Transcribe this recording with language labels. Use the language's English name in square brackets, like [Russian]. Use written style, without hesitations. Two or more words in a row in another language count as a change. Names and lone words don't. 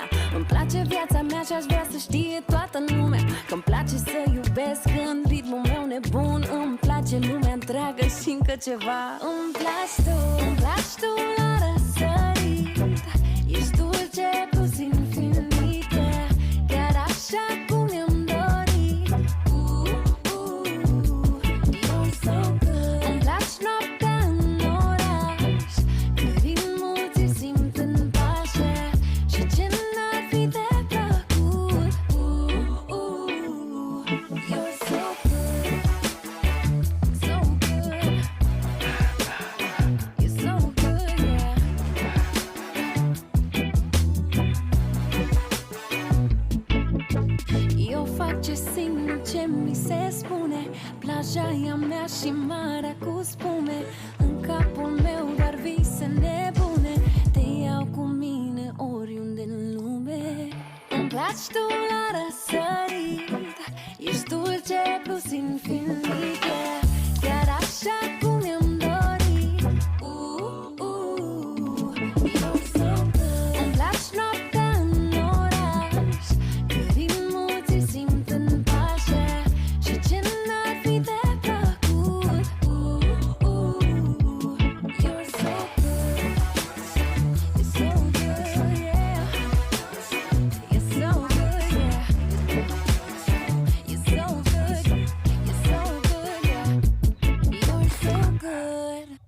[Romanian] Îmi place viața mea și aș vrea să știe toată lumea că îmi place să iubesc în ritmul meu nebun. Îmi place lumea întreagă și încă ceva. Îmi place tu la răsărit. Ești dulce plus infinită, chiar așa cum mi-am dorit. [English] You're so good. [Romanian] Îmi lași noaptea în oraș, că ritmul ți simt în pașă și ce n-ar fi de plăcut. [English] You're so good, so good. You're so good, yeah. [Romanian] Eu fac ce simt, ce mi se spune. Plaja e a mea și marea cu spume. În capul meu doar vise nebune. Te iau cu mine oriunde în lume. Îmi place tu la răsărit. Ești dulce plus infinită, chiar așa cum mi-am dorit. [English] You're so good. [Romanian] Îmi place noaptea în oraș, că ritmul ți simt în pașă și ce n-ar fi de plăcut. [English] You're so good. You're so good, yeah. You're so good, yeah. You're so good. You're so good, yeah. You're so good.